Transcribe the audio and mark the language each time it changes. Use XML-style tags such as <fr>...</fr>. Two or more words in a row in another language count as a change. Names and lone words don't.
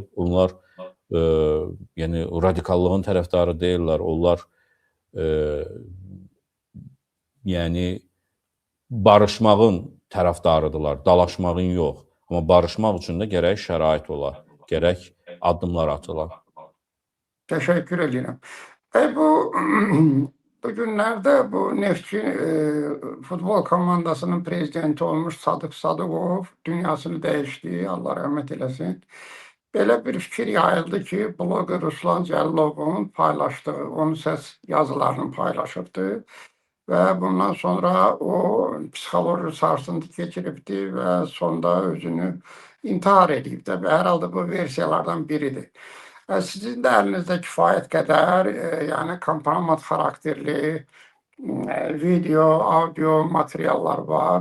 <az>Onlar yəni radikallığın tərəfdarı deyillər. Onlar yəni barışmağın tərəfdarıdırlar, dalaşmağın yox. Amma barışmaq üçün də gərək şərait ola, gərək addımlar atıla.</az> <tr>Teşekkür ederim. Bu bugünlerde bu Neftçi futbol komandasının prezidenti olmuş Sadık Sadıkov dünyasını değişti. Allah rahmet eylesin.</tr> <az>Belə bir fikir yayıldı ki, bloger Ruslan Cəllovun paylaşdığı, onun səs yazılarını paylaşıbdı və bundan sonra o psixoloji sarsıntı keçiribdi və sonda özünü intihar edib də. Hər halda bu versiyalardan biridir. Sizin də əlinizdə kifayət qədər yəni kompromat xarakterli video, audio materiallar var.</az>